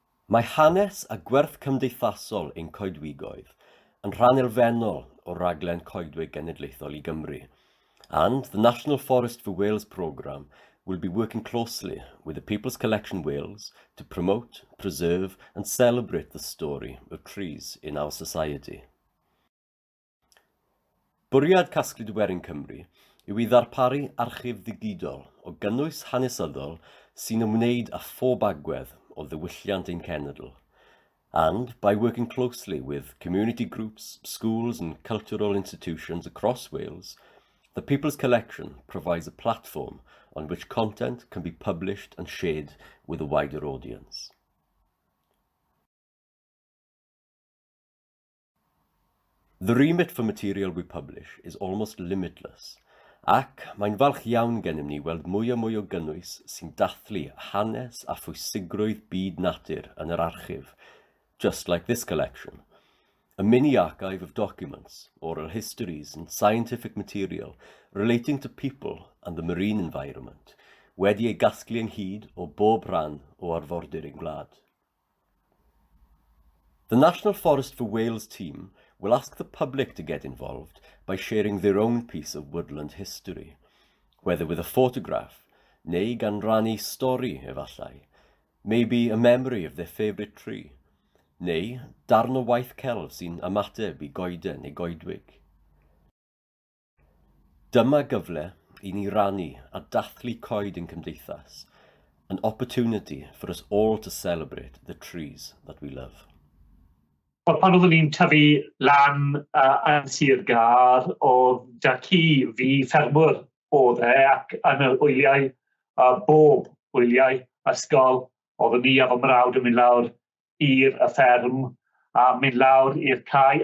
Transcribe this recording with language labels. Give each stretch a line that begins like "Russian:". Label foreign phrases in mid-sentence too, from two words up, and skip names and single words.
Welsh: Mae hanes a gwerth cymdeithasol ein coedwigoedd yn rhan elfennol o raglen Coedwig Genedlaethol i Gymru,
English: and the National Forest for Wales programme will be working closely with the People's Collection Wales to promote, preserve and celebrate the story of trees in our society.
Welsh: Bwriad Casglyd Werin Cymru yw i ddarparu archif ddigidol o gynnwys hanesyddol sy'n ymwneud â phob agwedd o ddiwylliant ein cenedl.
English: And by working closely with community groups, schools and cultural institutions across Wales, the People's Collection provides a platform on which content can be published and shared with a wider audience. The remit for material we publish is almost limitless,
Welsh: ac mae'n falch iawn gennym ni weld mwy o gynnwys sy'n dathlu hanes a phwysigrwydd byd natur yn yr archif,
English: just like this collection. A mini archive of documents, oral histories and scientific material relating to people and the marine environment,
Welsh: wedi ei gasglu ynghyd o bob rhan o arfordir ein gwlad.
English: The National Forest for Wales team will ask the public to get involved by sharing their own piece of woodland history, whether with a photograph,
Welsh: neu gan rannu stori efallai,
English: maybe a memory of their favourite tree,
Welsh: neu darn o waith celf sy'n ymateb i goeden neu goedwig. Dyma gyfle i ni rannu a dathlu coed ein cymdeithas,
English: an opportunity for us all to celebrate the trees that we love.
Welsh: Wel, pan oeddwn ni'n tyfu lan yn Sir Gar, oedd da ci fi ffermwr oedd ac yn y wyliau, bob wyliau ysgol, oeddwn ni a fy mrawd yn mynd lawr i'r fferm a mynd lawr i'r cae.